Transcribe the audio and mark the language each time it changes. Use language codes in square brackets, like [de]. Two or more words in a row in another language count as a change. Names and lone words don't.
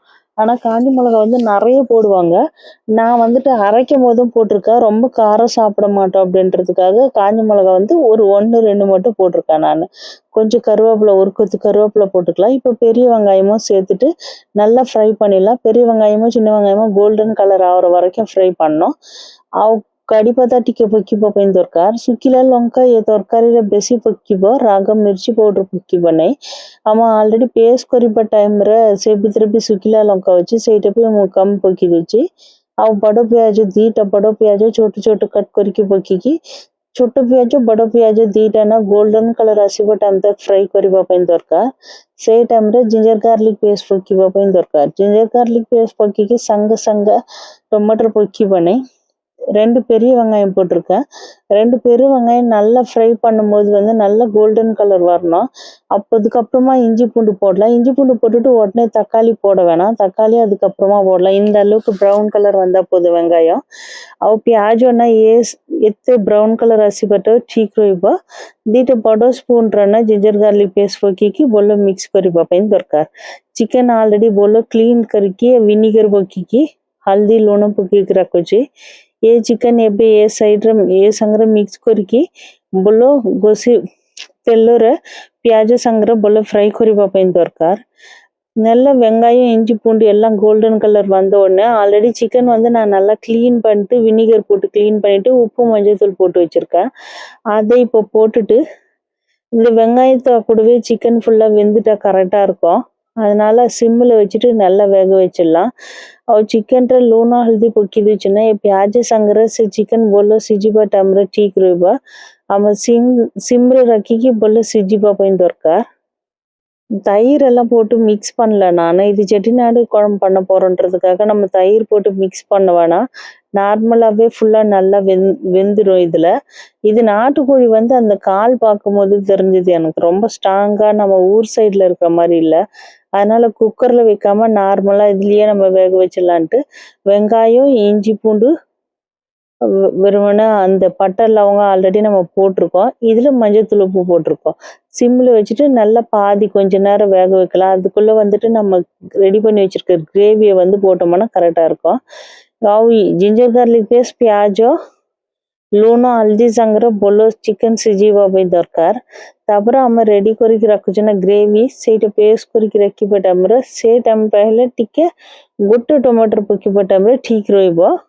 [ta] ஆனால் காஞ்ச மிளகா வந்து நிறைய போடுவாங்க. நான் வந்துட்டு அரைக்கும் போதும் போட்டிருக்கேன். ரொம்ப காரம் சாப்பிட மாட்டோம் அப்படின்றதுக்காக காஞ்ச மிளகா வந்து ஒரு 1-2 மட்டும் போட்டிருக்கேன் நான். கொஞ்சம் கருவேப்பிலை, ஒரு கொத்து கருவேப்பிலை போட்டுக்கலாம். இப்போ பெரிய வெங்காயமும் சேர்த்துட்டு நல்லா ஃப்ரை பண்ணிடலாம். பெரிய வெங்காயமும் சின்ன வெங்காயமும் கோல்டன் கலர் ஆகிற வரைக்கும் ஃப்ரை பண்ணோம். [or] କଢ଼ିପତ୍ତା ଟିକେ ପକିବ ପାଇଁ ଦରକାର। ଶୁଖିଲା ଲଙ୍କା ଏ ତରକାରୀରେ ବେଶୀ ପକିବ, ରାଗ ମିର୍ଚି ପାଉଡର ପକିବ ନାହିଁ। ଆମ ଅଲରେଡ଼ି ପେଷ୍ଟ କରିବା ଟାଇମ୍ରେ ସେ ଭିତରେ ବି ଶୁଖିଲା ଲଙ୍କା ଅଛି, ସେଇଟା ବି ମୁଁ କମ୍ ପକେଇ ଦେଉଛି। ଆଉ ବଡ଼ ପିଆଜ 2ଟା ବଡ଼ ପିଆଜ ଛୋଟ ଛୋଟ କଟ୍ କରିକି ପକେଇକି, ଛୋଟ ପିଆଜ ବଡ଼ ପିଆଜ 2ଟା ନା ଗୋଲ୍ଡେନ୍ କଲର୍ ଆସିବ ଟାଇମ୍ ତକ୍ ଫ୍ରାଏ କରିବା ପାଇଁ ଦରକାର। ସେଇ ଟାଇମ୍ରେ ଜିଞ୍ଜର ଗାର୍ଲିକ୍ ପେଷ୍ଟ ପକିବା ପାଇଁ ଦରକାର। ଜିଞ୍ଜର ଗାର୍ଲିକ୍ ପେଷ୍ଟ ପକେଇକି ସାଙ୍ଗେ ସାଙ୍ଗେ ଟମାଟର ପକିବ ନାହିଁ। [ta] 2 பெரிய வெங்காயம் போட்டிருக்கேன். 2 பெரிய வெங்காயம் நல்லா ஃப்ரை பண்ணும்போது வந்து நல்லா கோல்டன் கலர் வரணும். அதுக்கப்புறமா இஞ்சி பூண்டு போடலாம். இஞ்சி பூண்டு போட்டுட்டு உடனே தக்காளி போட வேணாம். தக்காளி அதுக்கப்புறமா போடலாம். இந்த அளவுக்கு ப்ரௌன் கலர் வந்தால் போதும் வெங்காயம்। [or] ଆଉ ପିଆଜ ନା ଏତେ ବ୍ରାଉନ୍ କଲର୍ ଆସିବାଟା ଠିକ୍ ରହିବ। 2ଟା ବଡ଼ ସ୍ପୁନ୍ର ନା ଜିଞ୍ଜର ଗାର୍ଲିକ୍ ପେଷ୍ଟ ପକେଇକି ଭଲ ମିକ୍ସ କରିବା ପାଇଁ ଦରକାର। ଚିକେନ୍ ଅଲରେଡ଼ି ଭଲ କ୍ଲିନ୍ କରିକି ଭିନିଗର ପକେଇକି ହଳଦୀ ଲୁଣ ପକେଇକି ରଖୁଛି। ଏ ଚିକେନ୍ ଏବେ ଏ ସାଇଡ଼୍ରେ ଏ ସାଙ୍ଗରେ ମିକ୍ସ କରିକି ଭଲ ଘଷି ତେଲରେ ପିଆଜ ସାଙ୍ଗରେ ଭଲ ஃப்ரை କରିବା ପାଇଁ ଦରକାର। [ta] நல்லா வெங்காயம் இஞ்சி பூண்டு எல்லாம் கோல்டன் கலர் வந்த உடனே ஆல்ரெடி சிக்கன் வந்து நான் நல்லா க்ளீன் பண்ணிட்டு வினிகர் போட்டு க்ளீன் பண்ணிட்டு உப்பு மஞ்சள் போட்டு வச்சுருக்கேன்। அதை இப்போ போட்டுட்டு இந்த வெங்காயத்தை கூடவே சிக்கன் ஃபுல்லாக வெந்துட்டா கரெக்டாக இருக்கும்। அதனால சிம்மில் வச்சுட்டு நல்லா வேக வச்சிடலாம்। [or] ଆଉ ଚିକେନ୍ରେ ଲୁଣ ହଳଦୀ ପକେଇ ଦେଇଛୁ ନା, ଏ ପିଆଜ ସାଙ୍ଗରେ ସେ ଚିକେନ୍ ଭଲ ସିଝିବା ଟାଇମ୍ରେ ଠିକ୍ ରହିବ। ଆମ ସିମ୍ରେ ରଖିକି ଭଲ ସିଝିବା ପାଇଁ ଦରକାର। [ta] தயிர் எல்லாம் போட்டு மிக்ஸ் பண்ணல நான். இது செட்டிநாடு குழம்பு பண்ண போகிறோன்றதுக்காக நம்ம தயிர் போட்டு மிக்ஸ் பண்ண வேணாம். நார்மலாகவே ஃபுல்லாக நல்லா வெந்துடும் இதில்। இது நாட்டுக்கோழி வந்து அந்த கால் பார்க்கும்போது தெரிஞ்சது எனக்கு ரொம்ப ஸ்ட்ராங்காக நம்ம ஊர் சைடில் இருக்கிற மாதிரி இல்லை। அதனால் குக்கரில் வைக்காமல் நார்மலாக இதுலேயே நம்ம வேக வச்சிடலான்ட்டு வெங்காயம் இஞ்சி பூண்டு வெறுமனே அந்த பட்டை லவங்கம் ஆல்ரெடி நம்ம போட்டிருக்கோம், இதில் மஞ்சத்தூள் உப்பு போட்டிருக்கோம்। சிம்மில் வச்சுட்டு நல்லா பாதி கொஞ்ச நேரம் வேக வைக்கலாம்। அதுக்குள்ளே வந்துட்டு நம்ம ரெடி பண்ணி வச்சுருக்க கிரேவியை வந்து போட்டோம்னா கரெக்டாக இருக்கும்। [or] ଆଉ ଜିଞ୍ଜର ଗାର୍ଲିକ୍ ପେଷ୍ଟ ପିଆଜ ଲୁଣ ହଳଦୀ ସାଙ୍ଗରେ ଭଲ ଚିକେନ୍ ସିଝିବା ପାଇଁ ଦରକାର। ତାପରେ ଆମେ ରେଡ଼ି କରିକି ରଖୁଛୁ ନା ଗ୍ରେଭି, ସେଇଟା ପେଷ୍ଟ କରିକି ରଖିବା ଟାଇମ୍ରେ ସେ ଟାଇମ୍ ପାଇଲେ ଟିକେ ଗୋଟେ ଟମାଟର ପକାଇବା ଟାଇମ୍ରେ ଠିକ୍ ରହିବ।